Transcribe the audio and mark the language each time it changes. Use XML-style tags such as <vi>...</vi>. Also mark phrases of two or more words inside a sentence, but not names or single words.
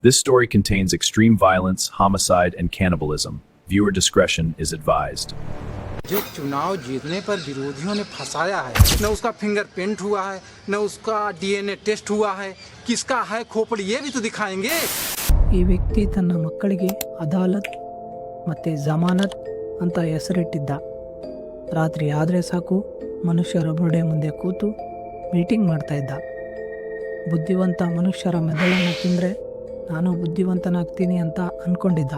<en>This story contains extreme violence, homicide, and cannibalism. Viewer discretion is advised.</en> <hi>जो चुनाव जीतने पर विरोधियों ने फंसाया है, न उसका फिंगरप्रिंट हुआ है, न उसका डीएनए टेस्ट हुआ है, किसका है खोपड़ी ये भी तो दिखाएंगे।</hi> <kn>ಈ ವ್ಯಕ್ತಿ ತನ್ನ ಮಕ್ಕಳಿಗೆ ಅದಾಲತ್ ಮತ್ತು ಜಮಾನತ್ ಅಂತ ಹೆಸರಿಟ್ಟಿದ್ದ. ರಾತ್ರಿ ಆದರೆ ಸಾಕು ಮನುಷ್ಯರ ಬುರುಡೆ ಮುಂದೆ ಕೂತು ಮೀಟಿಂಗ್ ಮಾಡ್ತಾ ಇದ್ದ. ಬುದ್ಧಿವಂತ ಮನುಷ್ಯರ ಮೆದುಳನ್ನು ತಿಂದರೆ ನಾನು ಬುದ್ಧಿವಂತನಾಗ್ತೀನಿ ಅಂತ ಅಂದ್ಕೊಂಡಿದ್ದ.</kn>